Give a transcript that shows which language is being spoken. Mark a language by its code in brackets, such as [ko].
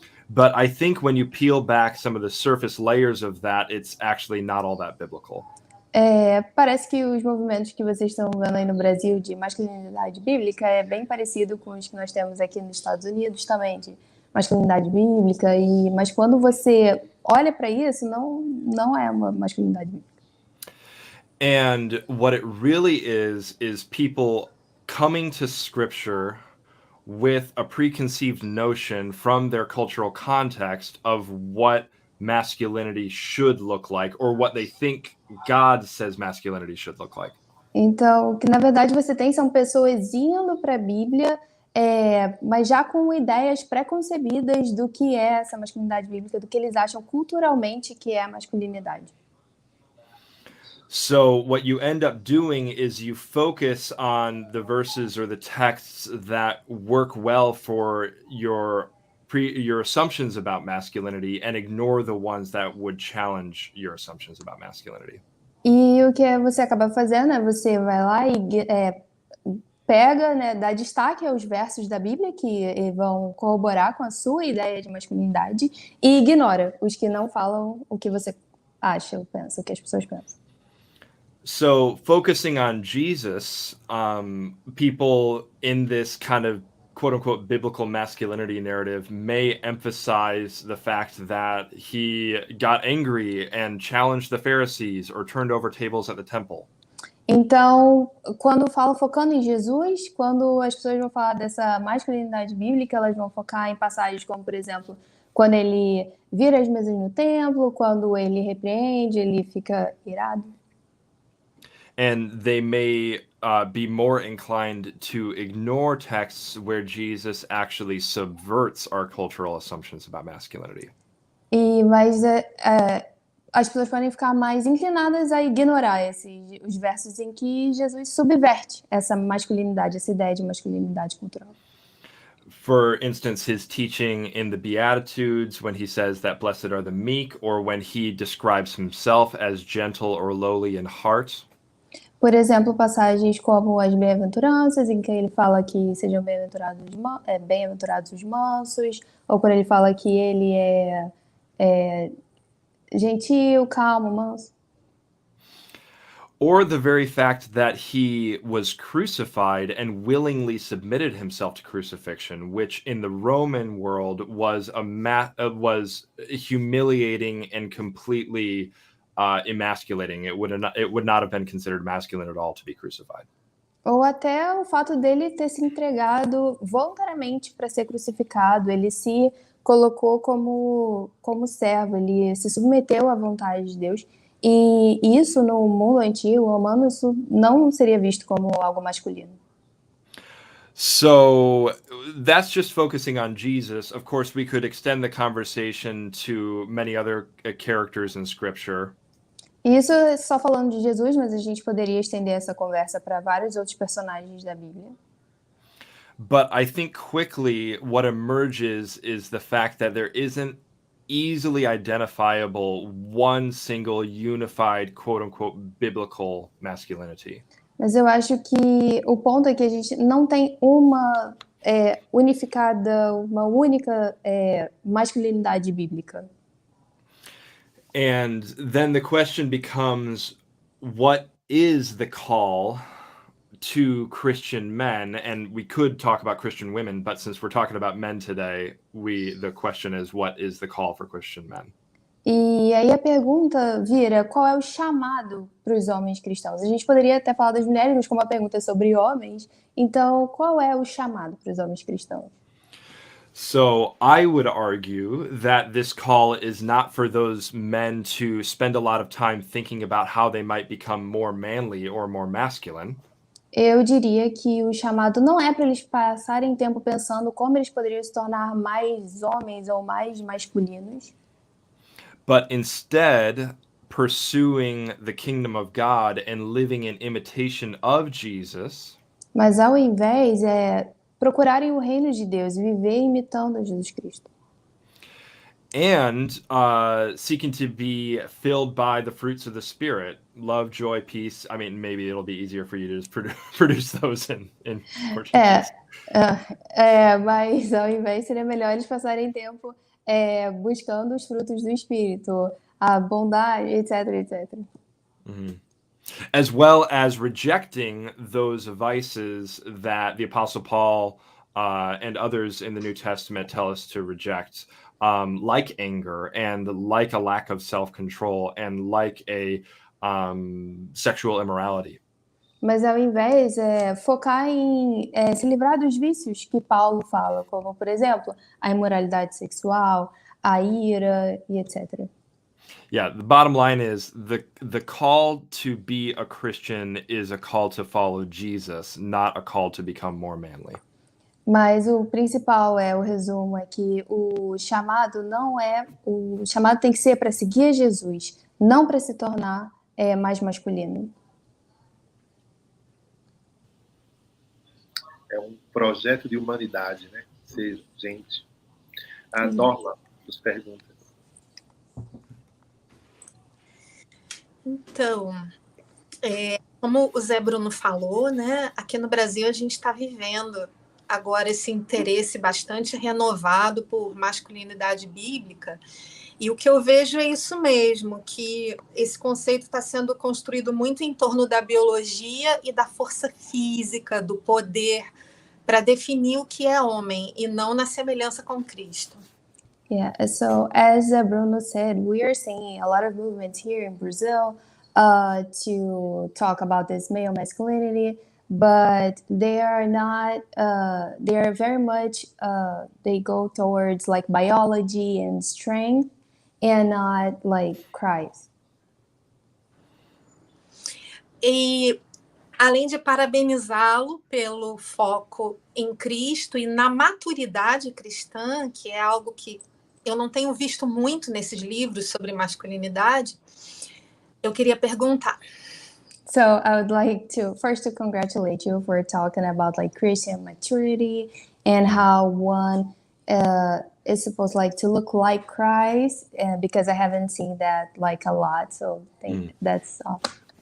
[en] But I think when you peel back some of the surface layers of that, it's actually not all that biblical. [pt] Parece que os movimentos que vocês estão vendo aí no Brasil de masculinidade bíblica é bem parecido com os que nós temos aqui nos Estados Unidos também, de masculinidade bíblica, mas quando você olha para isso, não é uma masculinidade bíblica. [en] And what it really is people coming to scripture with a preconceived notion from their cultural context of what masculinity should look like, or what they think God says masculinity should look like. [pt] Então, o que na verdade você tem são pessoas indo para a Bíblia, mas já com ideias preconcebidas do que é essa masculinidade bíblica, do que eles acham culturalmente que é a masculinidade. [en] So what you end up doing is you focus on the verses or the texts that work well for your assumptions about masculinity and ignore the ones that would challenge your assumptions about masculinity. [pt] E o que você acaba fazendo é você vai lá e pega, né, dá destaque aos versos da Bíblia que vão corroborar com a sua ideia de masculinidade e ignora os que não falam o que você acha ou pensa, o que as pessoas pensam. [en] So focusing on Jesus, people in this kind of quote unquote biblical masculinity narrative may emphasize the fact that he got angry and challenged the Pharisees or turned over tables at the temple. [pt] Então, quando falo focando em Jesus, quando as pessoas vão falar dessa masculinidade bíblica, elas vão focar em passagens como, por exemplo, quando ele vira as mesas no templo, quando ele repreende, ele fica irado. [en] And they may be more inclined to ignore texts where Jesus actually subverts our cultural assumptions about masculinity. [pt] Mas as pessoas podem ficar mais inclinadas a ignorar os versos em que Jesus subverte essa masculinidade, essa ideia de masculinidade cultural. [en] For instance, his teaching in the Beatitudes, when he says that blessed are the meek, or when he describes himself as gentle or lowly in heart. [pt] Por exemplo, passagens como as bem-aventuranças, em que ele fala que sejam bem-aventurados os mansos, ou quando ele fala que ele é gentil, calmo, manso. [en] Or the very fact that he was crucified and willingly submitted himself to crucifixion, which in the Roman world was was humiliating and completely emasculating. It would not have been considered masculine at all to be crucified. [pt] Ou até o fato dele ter se entregado voluntariamente para ser crucificado, ele se colocou como servo, ele se submeteu à vontade de Deus. E isso no mundo antigo romano, isso não seria visto como algo masculino. [en] So that's just focusing on Jesus. Of course, we could extend the conversation to many other characters in Scripture. [pt] Isso é só falando de Jesus, mas a gente poderia estender essa conversa para vários outros personagens da Bíblia. [en] But I think quickly what emerges is the fact that there isn't easily identifiable one single unified quote-unquote biblical masculinity. [pt] Mas eu acho que o ponto é que a gente não tem uma unificada, uma única masculinidade bíblica. [en] And then the question becomes, what is the call to Christian men? And we could talk about Christian women, but since we're talking about men today, the question is, what is the call for Christian men? [pt] E aí a pergunta vira, qual é o chamado para os homens cristãos? A gente poderia até falar das mulheres, mas como a pergunta é sobre homens, então qual é o chamado para os homens cristãos? [en] So I would argue that this call is not for those men to spend a lot of time thinking about how they might become more manly or more masculine. [pt] Eu diria que o chamado não é para eles passarem tempo pensando como eles poderiam se tornar mais homens ou mais masculinos. [en] But instead, pursuing the kingdom of God and living in imitation of Jesus. [pt] Mas ao invés procurarem o reino de Deus e viver imitando Jesus Cristo. [en] and seeking to be filled by the fruits of the Spirit, love, joy, peace. I mean, maybe it'll be easier for you to just produce those in Portuguese. [pt] Mas ao invés seria melhor eles passarem tempo buscando os frutos do Espírito, a bondade, etc, etc. Mm-hmm. [en] As well as rejecting those vices that the Apostle Paul and others in the New Testament tell us to reject, like anger and like a lack of self-control and like a sexual immorality. [pt] Mas ao invés focar em se livrar dos vícios que Paulo fala, como por exemplo a imoralidade sexual, a ira e etc. [en] Yeah, the bottom line is the call to be a Christian is a call to follow Jesus, not a call to become more manly. [pt] Mas o principal o resumo é que o chamado tem que ser para seguir Jesus, não para se tornar mais masculino. É um projeto de humanidade, né? Ser gente. A Norma nos pergunta. Então, como o Zé Bruno falou, né? Aqui no Brasil a gente está vivendo agora esse interesse bastante renovado por masculinidade bíblica. E o que eu vejo é isso mesmo, que esse conceito está sendo construído muito em torno da biologia e da força física, do poder, para definir o que é homem, e não na semelhança com Cristo. [en] Yeah, so as Bruno said, we are seeing a lot of movements here in Brazil to talk about this male masculinity, but they are not, they are very much, they go towards like biology and strength and not like Christ. [pt] E além de parabenizá-lo pelo foco em Cristo e na maturidade cristã, que é algo que eu não tenho visto muito nesses livros sobre masculinidade, eu queria perguntar. [en] So I would like to first congratulate you for talking about like Christian maturity and how one is supposed like to look like Christ, because I haven't seen that like a lot. So I think that's awesome.